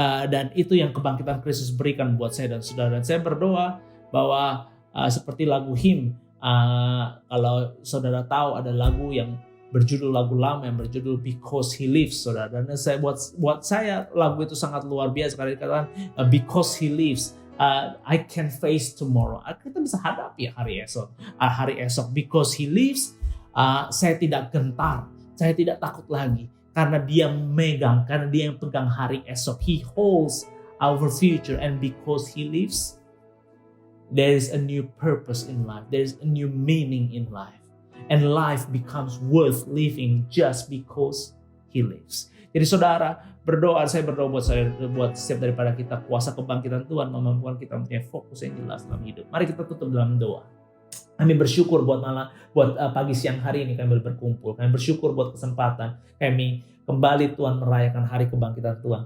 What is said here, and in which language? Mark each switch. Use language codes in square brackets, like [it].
[id] Dan itu yang kebangkitan Kristus berikan buat saya dan saudara. Dan saya berdoa bahwa seperti lagu hymn, kalau saudara tahu ada lagu yang berjudul, lagu lama yang berjudul Because He Lives, saudara. Dan buat saya lagu itu sangat luar biasa. Karena dikatakan [en] because He lives, I can face tomorrow. [id] Kita bisa hadapi hari esok. [en] Because He lives, [id] saya tidak gentar, saya tidak takut lagi. Karena dia memegang, karena dia yang pegang hari esok. [en] He holds our future, and because He lives, there is a new purpose in life. There is a new meaning in life. And life becomes worth living just because He lives. [id] Jadi saudara, saya berdoa buat setiap daripada kita, kuasa kebangkitan Tuhan memampukan kita mempunyai fokus yang jelas dalam hidup. Mari kita tutup dalam doa. Kami bersyukur buat pagi siang hari ini kami berkumpul. Kami bersyukur buat kesempatan kami kembali Tuhan merayakan hari kebangkitan Tuhan.